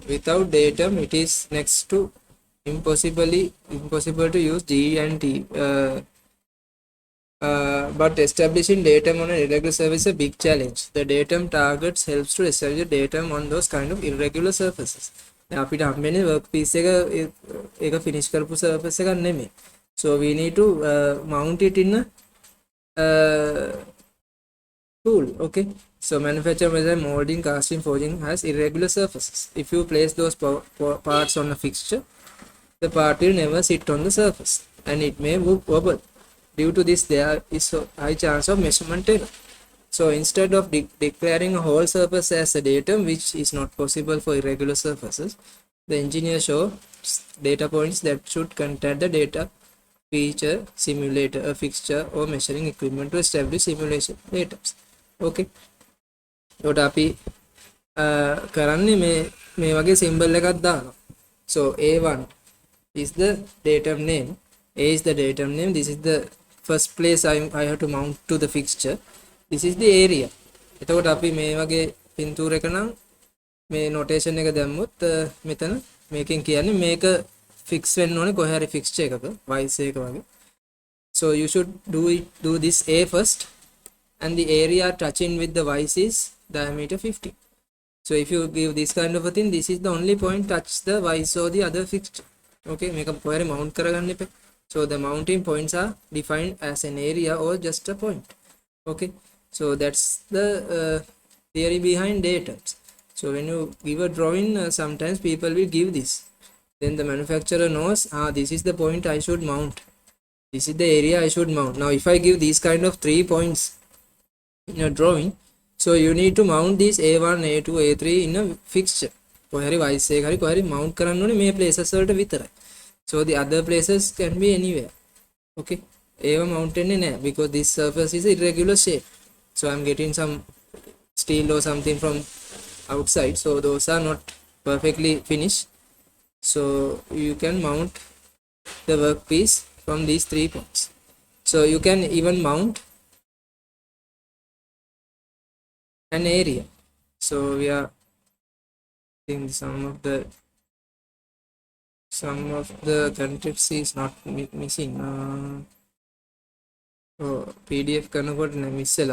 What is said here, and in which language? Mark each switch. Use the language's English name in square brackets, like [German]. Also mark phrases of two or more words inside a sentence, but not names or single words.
[English] Without datum, it is next to impossible to use G and T. But establishing datum on an irregular surface is a big challenge. The datum targets helps to establish datum on those kind of irregular surfaces. [Sinhala] අපිට හම්බෙන්නේ work piece එක finish කරපු surface එකක් නෙමෙයි. [English] So we need to mount it in a tool. Okay, so manufacture, measure, molding, casting, forging has irregular surfaces. If you place those parts on a fixture, the part will never sit on the surface and it may wobble. Due to this, there is a high chance of measurement error. So instead of declaring a whole surface as a datum, which is not possible for irregular surfaces, the engineer shows data points that should contain the data feature, simulator, a fixture or measuring equipment to establish simulation datums. [Sinhala] Okay, එතකොට අපි කරන්නේ මේ වගේ symbol එකක් දානවා. [English] So A1 is the datum name, A is the datum name, this is the first place I have to mount to the fixture. This is the area. [Sinhala] එතකොට අපි මේ වගේ පින්තූර එක නම් මේ notation එක දැම්මොත් මෙතන මේකෙන් කියන්නේ මේක fix වෙන්න ඕනේ කොහේ හරි fixture එකක vice එක වගේ. [English] So you should do this A first, and the area touching with the vice is diameter 50. So if you give this kind of a thing, this is the only point touch the vice or the other fixture. Okay, make a point mount [Sinhala] කරගන්නේ එපා. [English] So the mounting points are defined as an area or just a point. Okay, so that's the theory behind datums. So when you give a drawing, sometimes people will give this, then the manufacturer knows this is the point I should mount, this is the area I should mount. Now if I give these kind of 3 points in a drawing, so you need to mount these A1 A2 A3 in a fixture. [Sinhala] කොහේ හරි vice එක හරි කොහේ හරි mount කරන්න ඕනේ මේ places වලට විතරයි. [English] So the other places can be anywhere. Okay, [Sinhala] ඒව mount වෙන්නේ නැහැ [English] because this surface is irregular shape. So I'm getting some steel or something from outside, so those are not perfectly finished. So you can mount the workpiece from these 3 points. So you can even mount an area. So we are think some of the contents is not missing. [Sinhala] PDF කරනකොට miss වෙලා.